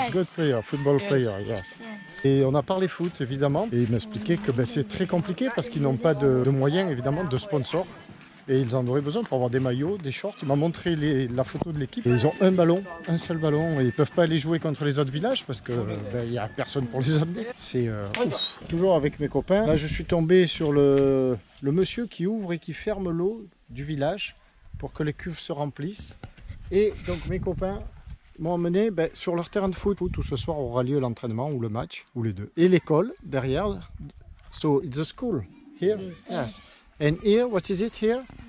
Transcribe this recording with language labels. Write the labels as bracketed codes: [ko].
[en] Good player, football player, yes. [fr] Et on a parlé foot, évidemment. Et il m'expliquait que c'est très compliqué parce qu'ils n'ont pas de moyens, évidemment, de sponsors. Et ils en auraient besoin pour avoir des maillots, des shorts. Il m'a montré la photo de l'équipe. Ils ont un ballon, un seul ballon. Et ils ne peuvent pas aller jouer contre les autres villages parce qu'il n'y a personne pour les amener. C'est toujours avec mes copains. Là, je suis tombé sur le monsieur qui ouvre et qui ferme l'eau du village pour que les cuves se remplissent. Et donc mes copains m'ont emmené sur leur terrain de foot où ce soir aura lieu l'entraînement ou le match, ou les deux. Et l'école derrière. [en] So it's a school here? Yes. And here, what is it here?